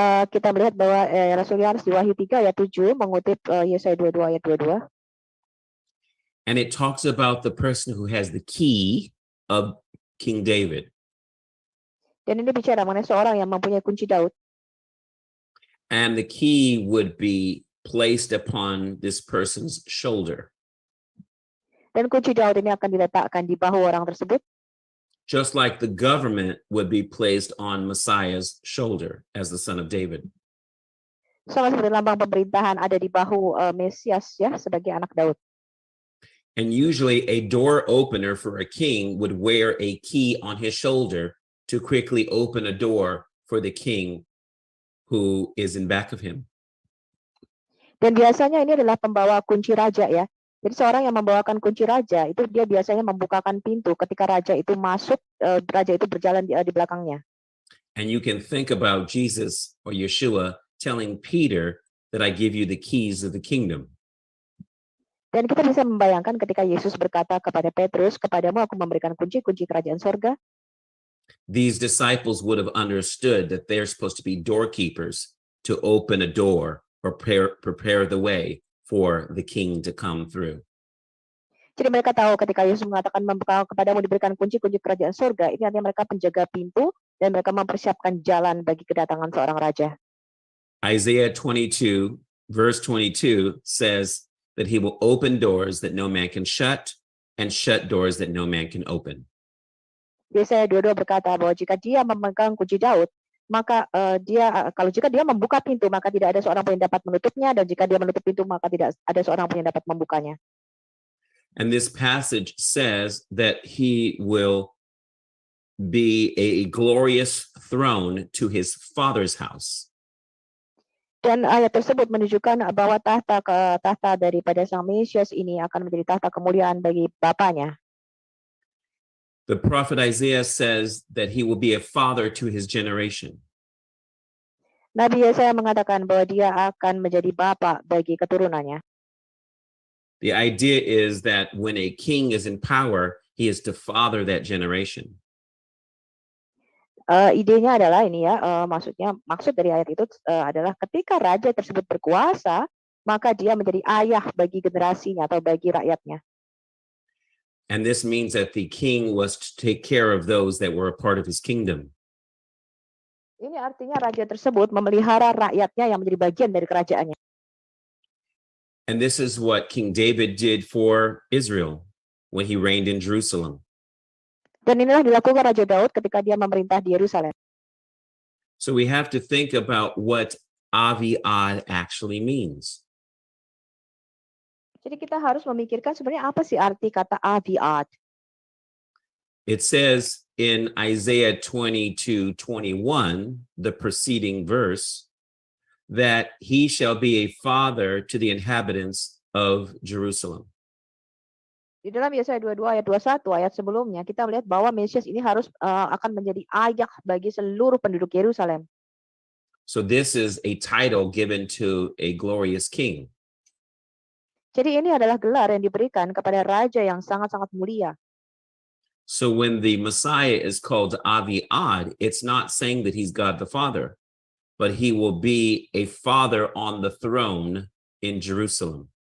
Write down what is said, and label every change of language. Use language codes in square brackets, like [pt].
[id] Kita melihat bahwa Rasul Yohanes di Wahyu 3 ayat 7 mengutip Yesaya 22 ayat 22. [en] And it talks about the person who has the key of King David. [id] Dan ini bicara mengenai seorang yang mempunyai kunci Daud. [en] And the key would be placed upon this person's shoulder. [id] Dan kunci Daud ini akan diletakkan di bahu orang tersebut. [en] Just like the government would be placed on Messiah's shoulder as the son of David. [id] Sama seperti lambang pemerintahan ada di bahu Mesias ya sebagai anak Daud. [en] And usually a door opener for a king would wear a key on his shoulder to quickly open a door for the king who is in back of him. [id] Dan biasanya ini adalah pembawa kunci raja ya. Jadi seorang yang membawakan kunci raja itu dia biasanya membukakan pintu ketika raja itu masuk, raja itu berjalan di belakangnya. [en] And you can think about Jesus or Yeshua telling Peter that I give you the keys of the kingdom. [id] Dan kita bisa membayangkan ketika Yesus berkata kepada Petrus, kepadamu aku memberikan kunci-kunci kerajaan sorga. [en] These disciples would have understood that they're supposed to be doorkeepers to open a door or prepare the way for the king to come through. [id] Jadi mereka tahu ketika Yesus mengatakan kepadamu diberikan kunci-kunci kerajaan sorga, ini artinya mereka penjaga pintu dan mereka mempersiapkan jalan bagi kedatangan seorang raja. [en] Isaiah 22 verse 22 says that he will open doors that no man can shut and shut doors that no man can open. [id] Yesaya 22 berkata bahwa jika dia memegang kunci Daud, maka jika dia membuka pintu, maka tidak ada seorang pun yang dapat menutupnya, dan jika dia menutup pintu, maka tidak ada seorang pun yang dapat membukanya. [en] And this passage says that he will be a glorious throne to his father's house. [id] Dan ayat tersebut menunjukkan bahwa tahta daripada Sang Mesias ini akan menjadi tahta kemuliaan bagi bapaknya. [en] The prophet Isaiah says that he will be a father to his generation. [id] Nabi Yesaya mengatakan bahwa dia akan menjadi bapa bagi keturunannya. [en] The idea is that when a king is in power, he is to father that generation. [id] Idenya adalah ini ya, maksud dari ayat itu adalah ketika raja tersebut berkuasa, maka dia menjadi ayah bagi generasinya atau bagi rakyatnya. [en] And this means that the king was to take care of those that were a part of his kingdom. [id] Ini artinya raja tersebut memelihara rakyatnya yang menjadi bagian dari kerajaannya. [en] And this is what King David did for Israel when he reigned in Jerusalem. [id] Dan inilah dilakukan Raja Daud ketika dia memerintah di Yerusalem. [en] So we have to think about what Aviad actually means. [id] Jadi kita harus memikirkan sebenarnya apa sih arti kata Aviad. [en] It says in Isaiah 22:21, the preceding verse, that he shall be a father to the inhabitants of Jerusalem. [id] Di dalam Yesaya 22 ayat 21 ayat sebelumnya kita melihat bahwa Mesias ini harus akan menjadi ayah bagi seluruh penduduk Yerusalem. [en] So this is a title given to a glorious king. [id] Jadi ini adalah gelar yang diberikan kepada raja yang sangat-sangat mulia. [en] So when the Messiah is called Aviad, it's not saying that he's God the Father, but he will be a father on the throne in Jerusalem.